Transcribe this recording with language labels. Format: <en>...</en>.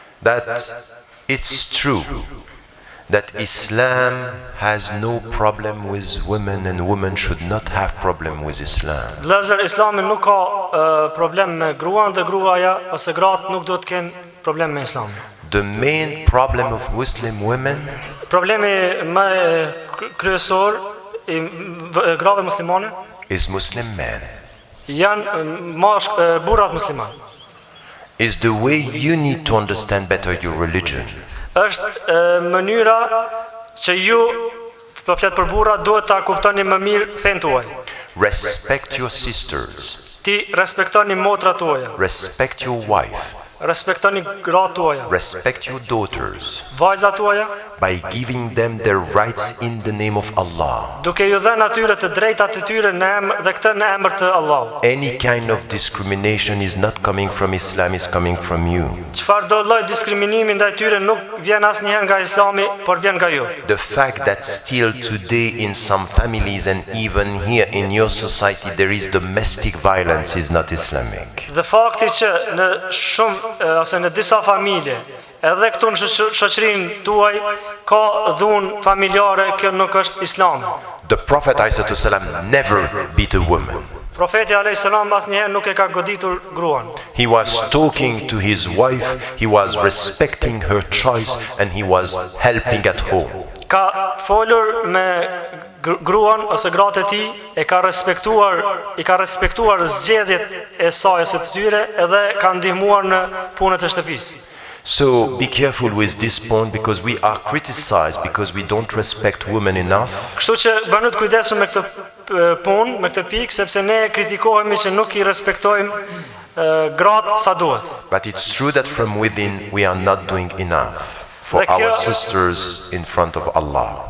<en>that it's true that Islam has no problem with women and women should not have problem with Islam.</en> <sq>Vëllezër, Islami nuk ka problem me gruan dhe gruaja ose gratë nuk do të kenë problem me Islamin.</sq> <en>The main problem of Muslim women</en> <sq>Problemi më kryesor i grave muslimane</sq> <en>is Muslim men.</en> <sq>janë burrat musliman.</sq> <en>Is the way you need to understand better your religion.</en> <sq>Është mënyra që ju, po flet për burra, duhet ta kuptoni më mirë fen tuaj.</sq> <en>Respect your sisters.</en> <sq>Ti respektoni motrat tuaja,</sq> <en>Respect your wife.</en> <sq>respektoni gratë tuaja,</sq> <en>Respect your daughters</en> <sq>vajzat tuaja,</sq> <en>by giving them their rights in the name of Allah.</en> <sq>duke ju dhënë atyre të drejtat e tyre në emër dhe këtë në emër të Allahut.</sq> <en>Any kind of discrimination is not coming from Islam, it's coming from you.</en> <sq>Çfarë do lloj diskriminimi ndaj tyre nuk vjen asnjëherë nga Islami, por vjen nga ju.</sq> <en>The fact that still today in some families and even here in your society there is domestic violence is not Islamic.</en> <sq>Dhe fakti që në shumë ose në disa familje, edhe këtu në shoqërinë tuaj ka dhunë familjare, kjo nuk është Islam.</sq> <en>The Prophet ﷺ never beat a woman.</en> <sq>Profeti a.s. asnjëherë nuk e ka goditur gruan.</sq> <en>He was talking to his wife, he was respecting her choice and he was helping at home.</en> <sq>Ka folur me gruan ose gratë e tij i ka respektuar zgjedhjet e saj ose të tyre edhe ka ndihmuar në punët e shtëpisë.</sq> <en>So be careful with this point because we are criticized because we don't respect women enough.</en> <sq>Kështu që bëni të kujdesshëm me këtë punë, me këtë pikë, sepse ne kritikohemi që nuk i respektojmë gratë sa duhet.</sq> <en>But it's true that from within we are not doing enough for our sisters in front of Allah.</en>